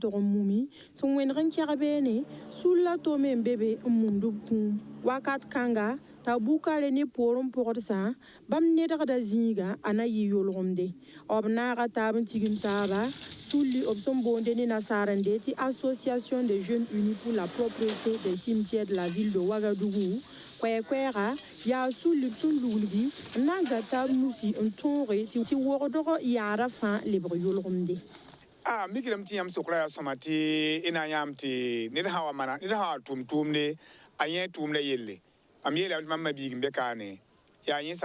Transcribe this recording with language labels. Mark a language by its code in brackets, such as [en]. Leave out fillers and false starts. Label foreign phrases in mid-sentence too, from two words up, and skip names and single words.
[mos] tog n mumi sẽn wẽneg n kɛg beene sul la to me n be be n mumd b kũum wakat kãnga t'a bukare ne poor n pʋgdsã bãmb nedgda zĩiga a na yɩ yolgemde b naaga taab n tigim taaba sulli b sẽn boonde ne nasaarende tɩ [fr] association des jeunes unis pour la propriété des cimetières de la ville de Ouagadougou [mos] koɛɛga yaa sulli b sẽn luglgi n na n ga taab nusi n tõoge tɩ wogdg yaada fãa lebg yolgemde mikdame tɩ yãmb sokra yaa sõma tɩ y na n yãmb tɩ ned sã wa tʋʋm tʋʋmde a yẽ tʋʋmda yelle mam yeela tɩ mam ma biig n be kaane yaa yẽ